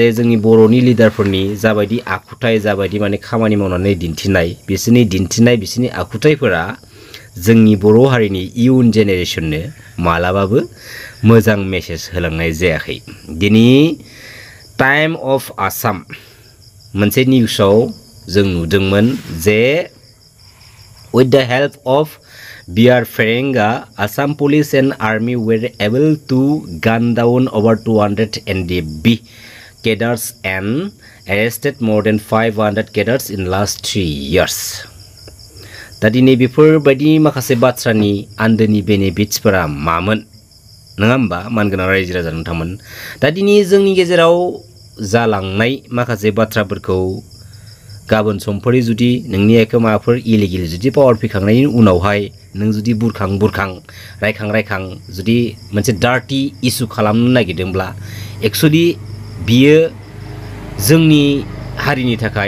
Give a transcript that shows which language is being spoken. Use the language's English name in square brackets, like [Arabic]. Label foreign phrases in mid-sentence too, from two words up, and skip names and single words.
[Bodo] जोंनि बर'नि लिडारफोरनि जाबायदि आखुथाय जाबायदि माने खामानि मावनानै दिन्थिनाय बिसोरनि आखुथायफोरा जोंनि बर' हारिनि [English] young generation [Bodo] मालाबाबो मोजां मेसेज होलांनाय जायाखै दिनै टाइम अफ आसाम मोनसे निउसाव जों नुदोंमोन जे [English] with the help of B.R. Ferenga, Assam police and army were able to gun down over 200 NDB cadres and arrested more than 500 cadres in last 3 years. [Bodo] दा दिनै बेफोरबायदि माखासे बाथ्रानि आन्दोनि बेनिफिट्सफोरा मामोन नङा होमबा मानगोनां रायजो राजा नोंथांमोन दा दिनै जोंनि गेजेराव जालांनाय माखासे बाथ्राफोरखौ गाबोन समफोरै जुदि नोंनि आखायाव माबाफोर इलिगेल जुदि पावार फैखांनायनि उनावहाय नों जुदि बुरखां रायखां जुदि मोनसे [English] dirty issue [Bodo] खालामनो नागिरदोंब्ला एक्चुअली बियो जोंनि हारिनि थाखाय